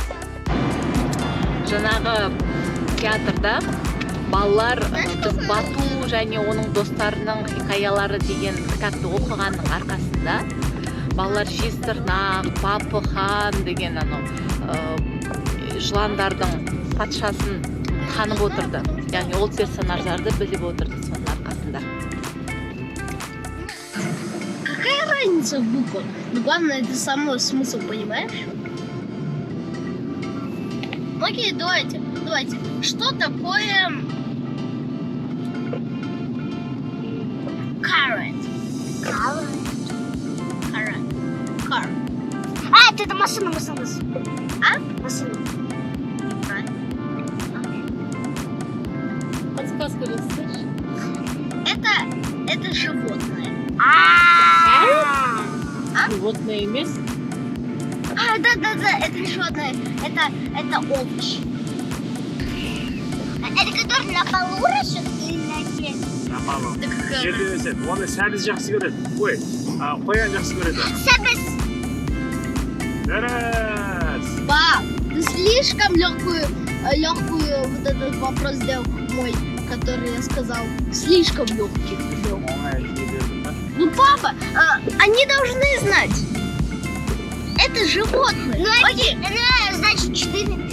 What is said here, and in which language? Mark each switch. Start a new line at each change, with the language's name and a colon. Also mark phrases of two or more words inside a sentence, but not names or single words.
Kazakh: Жаңағы театрда балалар біз Бату және оның достарының хикаялары деген кітапты оқығанның арқасында балалар Жезтырнақ, Бапы хан деген анау жыландардың патшасын танып отырды. Яғни ол персонаждарды біліп отырды соның арқасында.
Russian: Какая разница в буквах? Но главное, ты самый смысл понимаешь? Окей, давайте. Что такое current? Car. А, это машина. А? Машина. Подсказку не слышишь? Это животное.
Kazakh: Животное емес.
Russian: Да, это животное. Это овощ. Это который на полу растет или на земле? Апалы. Да какая
Kazakh: Жерде өседі. Оны сәбіз жақсы көреді. Қоян жақсы көреді. Сәбіз. Дұрыс.
Russian: Пап, ты слишком легкую вот этот вопрос сделал мой, который я сказал. Слишком легкий. Ну, папа, они должны знать. Это животное. Окей. Значит, 4.